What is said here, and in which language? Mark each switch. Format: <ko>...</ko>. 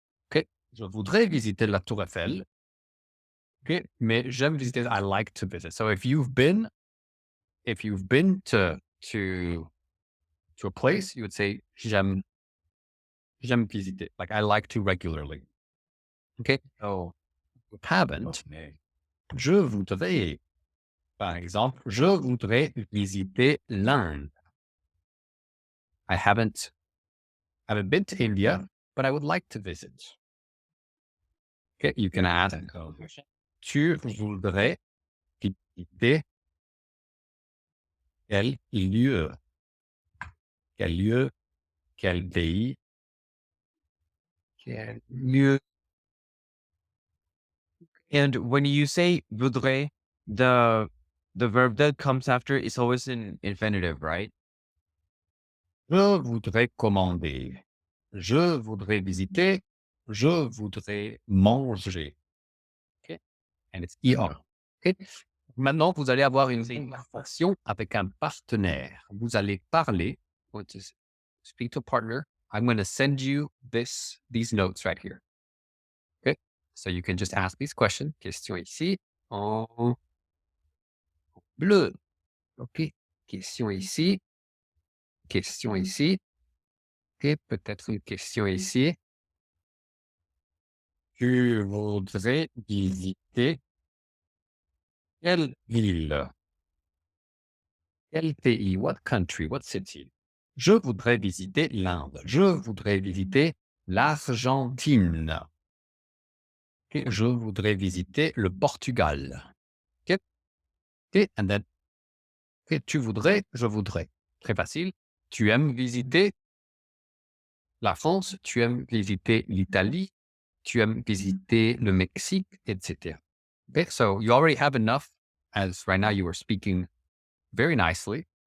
<fr>OK. Je voudrais visiter la Tour Eiffel. OK. Mais j'aime visiter,</fr> <en>I like to visit. So if you've been to a place, you would say</en> <fr>j'aime visiter.</fr> <en>Like I like to regularly. OK. So you haven't.</en> <fr>Je voudrais, par exemple, je voudrais visiter l'Inde.</fr> <en>I haven't been to India, but I would like to visit. Okay, you can add.</en> <fr>Tu voudrais visiter quel lieu? Quel lieu? Quel pays? Quel lieu?</fr> <en>And when you say voudrais, the verb that comes after is always in infinitive, right?</en> <fr>Je voudrais commander. Je voudrais visiter. Je voudrais manger.</fr> <en>OK? And it's ER. OK?</en> <fr>Maintenant, vous allez avoir une conversation avec un partenaire. Vous allez parler.</fr> <en>Speak to a partner. I'm going to send you these notes right here. Okay? So you can just ask these questions.</en> <fr>Question ici en bleu. OK. Question ici. Question ici. OK. Peut-être une question ici. Tu voudrais visiter quelle ville? Quel pays?</fr> <en>What country? What city?</en> <fr>Je voudrais visiter l'Inde. Je voudrais visiter l'Argentine. OK. Je voudrais visiter le Portugal. OK. OK.</fr> <en>And then,</en> <fr>OK, tu voudrais, je voudrais. Très facile. Tu aimes visiter la France, tu aimes visiter l'Italie, tu aimes visiter le Mexique, etc.</fr> <en>Okay, so you already have enough, as right now you are speaking very nicely.</en>